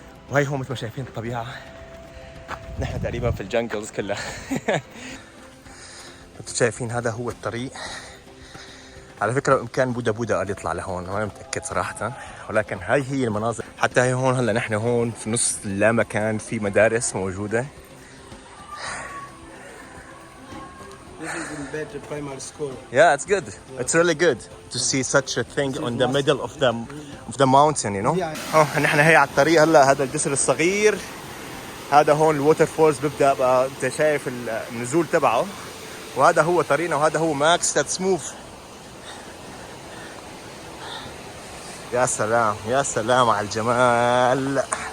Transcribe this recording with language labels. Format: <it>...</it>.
<ar>وهي هون مثل ما شايفين الطبيعة، نحن تقريبا في الجنجلز كلها. انتم شايفين هذا هو الطريق. على فكرة بإمكان بودا بودا قال يطلع لهون، ما متأكد صراحة، ولكن هاي هي المناظر. حتى هي هون هلا نحن هون في نص لا مكان، في مدارس موجودة.</ar> <en>This is in Bete Primary School. Yeah, it's good. It's really good to see such a thing on the middle of the mountain, you know.</en> <ar>نحن هي على الطريق هلا. هذا الجسر الصغير، هذا هون الووتر فولز بيبدا بقى. انت شايف النزول تبعه، وهذا هو طريقنا، وهذا هو ماكس.</ar> <en>Let's move.</en> <ar>يا سلام يا سلام على الجمال.</ar>